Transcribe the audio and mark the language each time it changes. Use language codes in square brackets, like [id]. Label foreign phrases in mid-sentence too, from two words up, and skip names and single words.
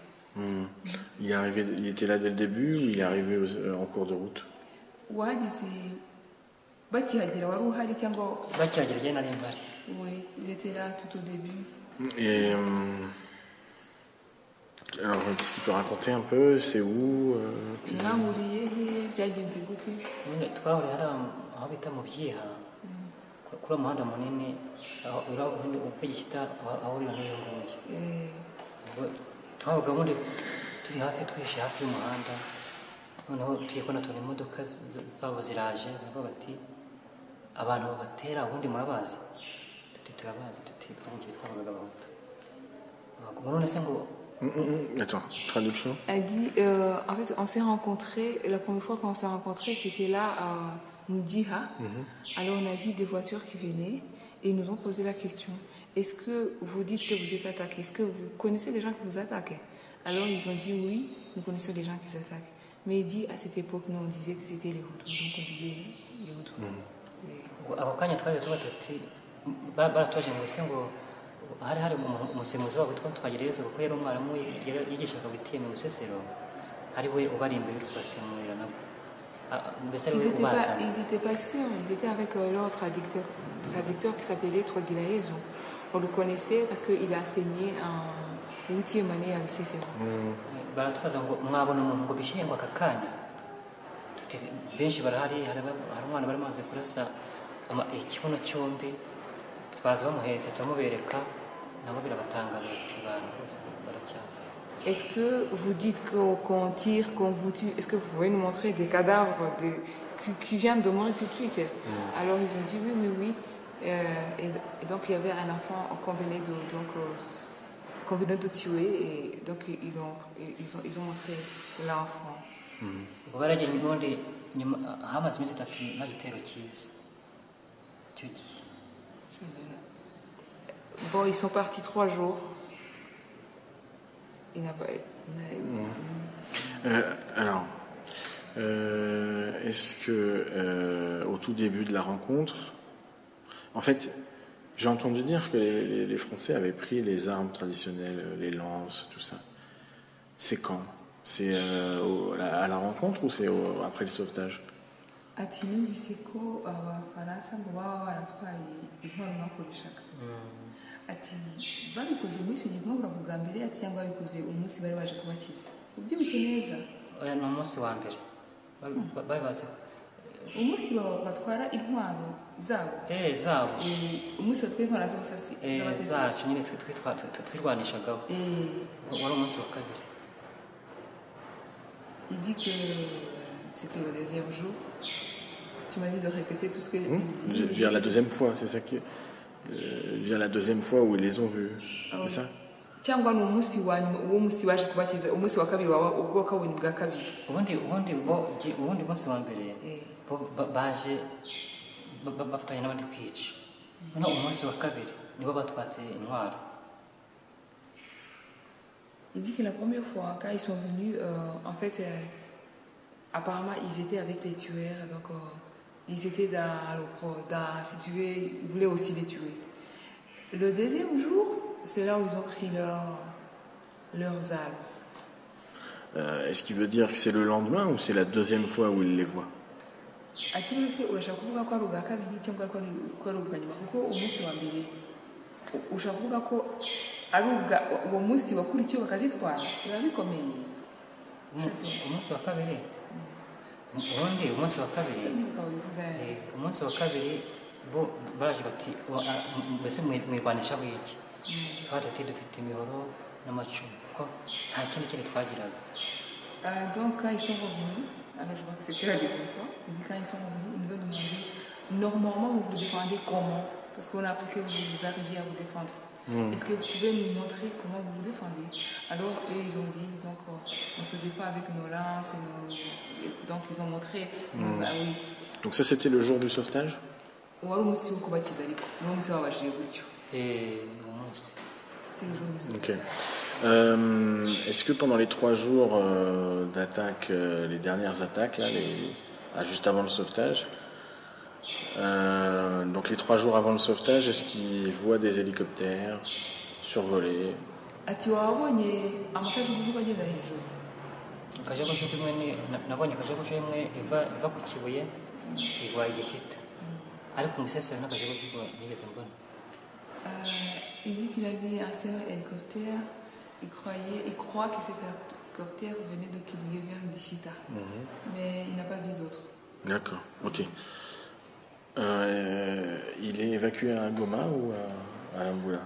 [fr] Il était là dès le début ou il est arrivé en cours de route? Oui, il était là tout au début. Et alors, qu'est-ce qu'il peut raconter un peu? C'est où? [rw] kuri umuhanda munini upfigishita ahurira n'iyo nguyu twabaga ubundi turi hafi twishe hafi y'umuhanda noneho tugiye kubona tubona imodoka zabo ziraje nabo bati abantu babatera ubundi murabazi tuti turabazi tuti twamugiye twabaga abahuta none se ngo [fr] Attends, traduction. Elle dit en fait on s'est rencontrés la première fois qu'on s'est rencontrés c'était là à Moudiha. Alors on a vu des voitures qui venaient et ils nous ont posé la question est-ce que vous dites que vous êtes attaqués? Est-ce que vous connaissez les gens qui vous attaquent? Alors ils ont dit oui, nous connaissons les gens qui s'attaquent. Mais il dit à cette époque nous on disait que c'était les Hutus, donc on disait les Hutus. [rw] ako kanya twaje tuba tuti baratoje ngo se ngo hari umusemuzi wabo twagereza kuko yari umwarimu yigishaga bitiyeme mu Bisesero ari we ubari imbere uri kubasemurira nabo. [fr] Ils n'étaient pas sûrs, ils étaient avec leur traducteur qui s'appelait Twagilayezo. On le connaissait parce qu'il a enseigné en 8e année à Bisesero. [rw] Baratubaza ngo mwabona umuntu ngo bishingwa aka kanya benshi barahari hari umwana bari maze kurasa ikibuno cyombi twaza bamuhetse turamubereka nabo birabatangaza bati abantu bose baracyapfa. [fr] Est-ce que vous dites qu'on tire, qu'on vous tue? Est-ce que vous pouvez nous montrer des cadavres qui viennent de mourir tout de suite? Alors ils ont dit oui. Et donc il y avait un enfant qu'on venait de tuer et donc ils ont montré l'enfant. [rw] baragiye ubundi nyuma hamaze iminsi 3 nta gitero cyiza icyo gihe. [fr] Bon, ils sont partis 3 jours. Il n'a pas. Alors, est-ce que au tout début de la rencontre, en fait, j'ai entendu dire que les Français avaient pris les armes traditionnelles, les lances, tout ça. C'est quand? C'est à la rencontre ou c'est après le sauvetage? [rw] Ati numvise ko abafaransa ngo baba baratwaye intwaro bakoreshaga. Ati babikoze muri icyo gihe mwavuga bwa mbere ati cyangwa babikoze umunsi bari baje kubakiza. Ubyibuke neza? Oya, ni umunsi wa mbere bari bazi umunsi batwara intwaro zabo. Zabo. Umunsi batwaye intwaro z'abasasi zacu nyine twirwanishagaho. Wari umunsi wa kabiri. [fr] Il dit que c'était le deuxième jour. Tu m'as dit de répéter tout ce que il dit. Je veux dire la deuxième fois, c'est ça qui. Je veux dire la deuxième fois où ils les ont vus. C'est ça? [rw] Cyangwa ni umunsi wa nyuma uwo munsi waje kubakiza umunsi wa kabiri wawe ubwo kabonye bwa kabiri. ubundi munsi wa mbere baje bafatanya n'abandi kwica. Noneho umunsi wa kabiri nibo batwatse intwaro. [fr] Il dit que la première fois quand ils sont venus, en fait, apparemment ils étaient avec les tueurs, donc ils étaient si tu veux, ils voulaient aussi les tuer. Le deuxième jour, c'est là où ils ont pris leurs armes. Est-ce qu'il veut dire que c'est le lendemain ou c'est la deuxième fois où il les voit? [rw] Ati wese urashaka kuvuga ko ari ubwa kabiri cyangwa ko ari ubwa nyuma kuko umunsi wa mbere ushaka kuvuga ko ari uwo munsi wakurikiye bakazitwara biba bikomeye. Umunsi wa kabiri umunsi wa kabiri bo baraje bati mbese mwirwanisha biki. Twari dufite imihoro n'amacumu kuko nta kindi twagiraga. [fr] Donc quand ils sont revenus, alors je crois que c'était la deuxième fois, il dit quand ils sont revenus, ils nous ont demandé normalement vous vous défendez comment, parce qu'on a appris que vous arriviez à vous défendre. Est-ce que vous pouvez nous montrer comment vous vous défendez? Alors eux ils ont dit donc on se défend avec nos lances donc ils ont montré nos oui. Donc ça c'était le jour du sauvetage? [rw] Wari umunsi wo kubakiza ariko ni umunsi wabashije gutyo. [fr] C'était le jour du sauvetage. Ok. Est-ce que pendant les 3 jours d'attaque, les dernières attaques là, juste avant le sauvetage, donc les 3 jours avant le sauvetage, est-ce qu'ils voient des hélicoptères survoler? [rw] Ati wabonye amakajugujugu agenda hejuru? Akajugujugu imwe nabonye akajugujugu imwe iva ku kibuye igwa igishyita ariko umusesero n'akajugujugu nigeze mbona. [fr] Il dit qu'il avait un seul hélicoptère. Il croit que cet hélicoptère venait de Kibuye vers Gishita. Mais il n'a pas vu d'autres. D'accord, ok. Il est évacué à Goma ou à Lambula?